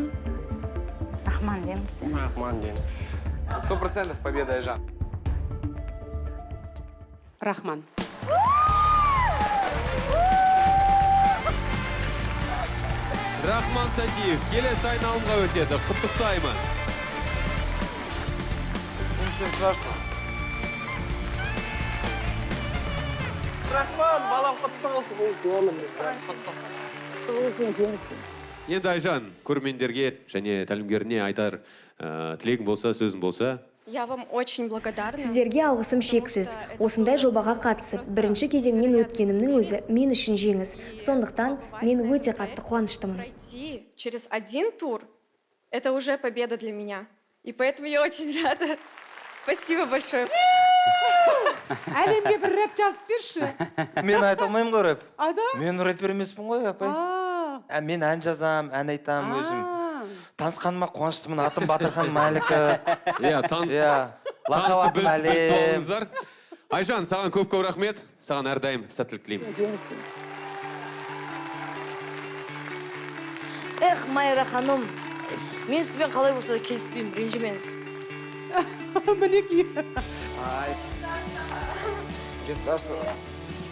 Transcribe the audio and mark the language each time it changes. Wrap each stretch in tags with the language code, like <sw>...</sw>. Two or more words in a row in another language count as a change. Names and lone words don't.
<kk>Рахман деңіз. Рахман деңіз. 100% победа Айжан. Рахман. Рахман Сатиев келесі айналымға өтеді. Құттықтаймыз.</kk> <ru>Ничего страшного.</ru> <kk>Рахман, балам құтты болсын. Енді Айжан, көрермендерге және тәлімгеріне айтар тілегің болса, сөзің болса.</kk> <ru>Я вам очень благодарна.</ru> <kk>Сіздерге алғысым шексіз. Осындай жобаға қатысып, бірінші кезеңнен өткенімнің өзі мен үшін жеңіс. Сондықтан мен өте қатты қуаныштымын.</kk> <ru>Пройти через один тур – это уже победа для меня. И поэтому я очень рада. Спасибо большое.</ru> <kk>Әлемге бір рэп жазып берші. Мен айта алмаймын ғой рэп. Ада? Мен рэпер емеспін ғой, апай. Мен ән жазам, ән айтам өзім. Танысқаныма қуаныштымын, атым Батырхан Мәліков. Танысы біліп солыңыздар. Айжан, саған көп рахмет. Саған әрдайым сәттілік тілейміз. Эх, Майра ханым, мен сізбен қалай болса да келіспеймін, ренжімеңіз. Мінекей.</kk> <ru>Ничего страшного.</ru>